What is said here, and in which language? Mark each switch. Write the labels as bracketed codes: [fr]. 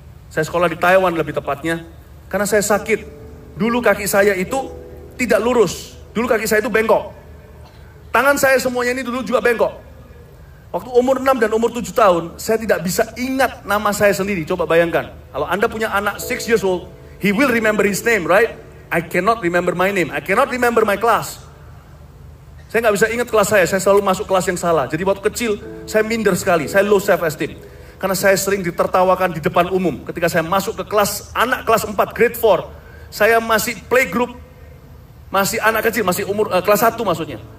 [id] Saya sekolah di Taiwan lebih tepatnya. Karena saya sakit. Dulu kaki saya itu tidak lurus. Dulu kaki saya itu bengkok. Tangan saya semuanya ini dulu juga bengkok. Waktu umur 6 dan umur 7 tahun, saya tidak bisa ingat nama saya sendiri. Coba bayangkan. Kalau Anda punya anak [en] 6 years old, he will remember his name, right? I cannot remember my name. I cannot remember my class. [id] Saya nggak bisa ingat kelas saya selalu masuk kelas yang salah. Jadi waktu kecil, saya minder sekali. Saya [en] low self-esteem. [id] Karena saya sering ditertawakan di depan umum. Ketika saya masuk ke kelas, anak kelas 4, grade 4. Saya masih playgroup, masih anak kecil, masih umur kelas 1 maksudnya.